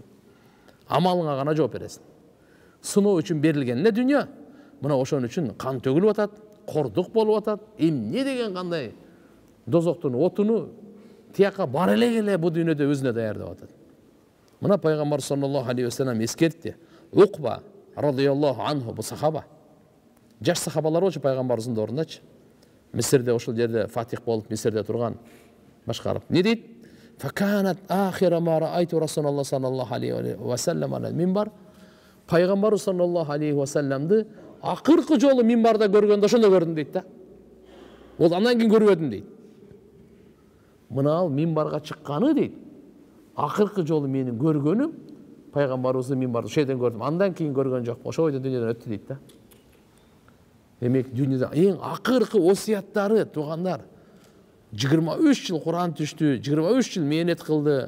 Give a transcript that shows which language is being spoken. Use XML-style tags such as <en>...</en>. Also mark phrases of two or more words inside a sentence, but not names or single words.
<ky>Амалыңа гана жооп бересиң. Сыноо үчүн берилген эле дүние. Мына ошон үчүн кан төгүлүп атат, кордук болуп атат. Эмне деген кандай дозоктун отуну тияка бар эле бу дүйнөдө өзүнө даярдап атат. Мына пайгамбар</ky> <ar>صلى الله عليه وسلم</ar> <ky>эскертти. Уқба</ky> <ar>رضي الله عنه</ar> <ky>бу сахаба. Жаш сахабалар болчу пайгамбарыбыздын ордундачы. Мисирде ошол жерде фатих болуп, Мисирде турган башкарып. Не дейт?</ky> <ar>فكانت آخر ما رأيت رسول الله صلى الله عليه وسلم على المنبر.</ar> <ky>Пайгамбар</ky> <ar>صلى الله عليه وسلم</ar> <ky>акыркы жолу минбарда көргөндө ошондо көрдүм дейт да. Ол андан кийин көрбөдүм дейт. Мына ал минбарга чыкканы дейт. Акыркы жолу менин көргөнүм пайгамбарыбызды минбарда ошойдон көрдүм. Андан кийин көргөн жок. Ошол бойдон дүйнөдөн өттү дейт да. Демек дүйнөдө эң акыркы осуяттары туугандар 23 жыл Куран түштү, 23 жыл мээнет кылды.</ky>